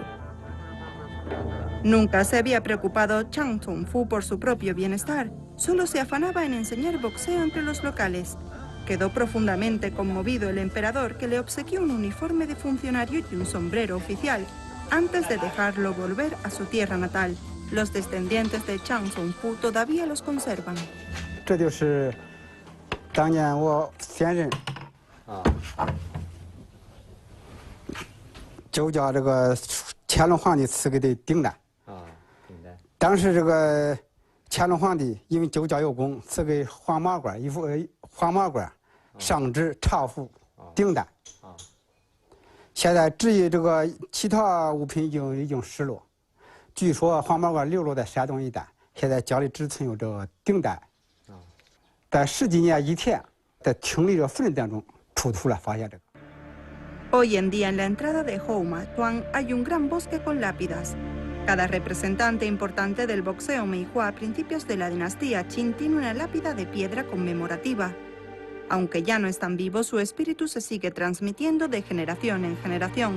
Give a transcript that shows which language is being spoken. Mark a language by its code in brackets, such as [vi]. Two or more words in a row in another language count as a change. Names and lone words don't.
[es] Nunca se había preocupado Chang Zongfu por su propio bienestar, solo se afanaba en enseñar boxeo entre los locales. Quedó profundamente conmovido el emperador, que le obsequió un uniforme de funcionario y un sombrero oficial, antes de dejarlo volver a su tierra natal. Los descendientes de Chang Zongfu todavía los conservan. [zh] 这就是当年我先人就叫这个乾隆皇帝赐给的顶戴。当时这个乾隆皇帝因为就教有功，赐给黄马褂一副黄马褂。上至朝服、顶戴，现在至于这个其他物品已经失落。据说黄马褂流落在山东一带，现在家里只存有这个顶戴。在10几年以前，在清理这坟当中出土了，发现这个。 [es] Hoy en día en la entrada de Houmachuan hay un gran bosque con lápidas. Cada representante importante del boxeo meihua a principios de la dinastía Qin tiene una lápida de piedra conmemorativa. Aunque ya no están vivos, su espíritu se sigue transmitiendo de generación en generación.